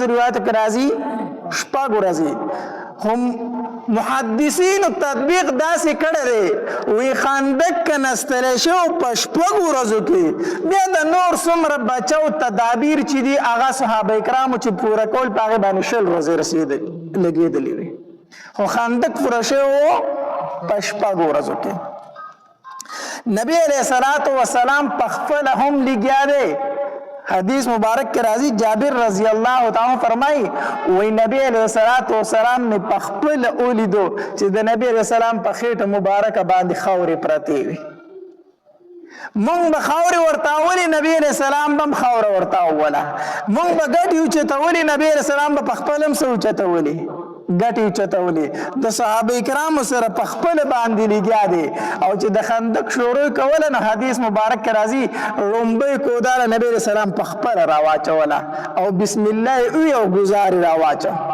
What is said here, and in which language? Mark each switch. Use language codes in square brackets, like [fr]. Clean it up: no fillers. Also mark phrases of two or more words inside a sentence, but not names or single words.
[ps] روایتو کې راځي شپږ ورځې هم محدثینو تطبیق داسې کړی دی وی خندق کنستلی شو په شپږو ورځو کې بیا د نور څومره بچو تدابیر چې دي هغه صحابه کرامو چې پوره کول په هغې باندې 20 ورځې لګېدلې وي خو خندق پوره شوی و په شپږو ورځو کې نبی [ar] علیه الصلاة والسلام [ps] پخپله هم لګیا دی حدیث مبارک کے راضی جابر رضی [ar] اللہ تعالی [ps] فرمائی وی نبی [ar] علیہ السلام [ps] نے پخپل اولیدو چې د نبی [ar] علیہ السلام [ps] په خېټه مبارکه باندې خاورې پرتې وي مونږ به خاورې ورته اولې نبی [ar] علیہ السلام [ps] به هم خاوره ورته اوله مونږ به ګټې اوچتولې نبی [ar] علیہ السلام [ps] به پخپل هم څه اوچتولې ګټې اوچتولې د صحابه کرامو سره پخپله باندې لګیا دی او چې د خندق شروع کوله نو حدیث مبارک کې راځي لومبۍ کودا نبی [ar] علیہ السلام [ps] پخپله راواچوله او [ar] بسم الله [ps] وی او ګزارې راواچو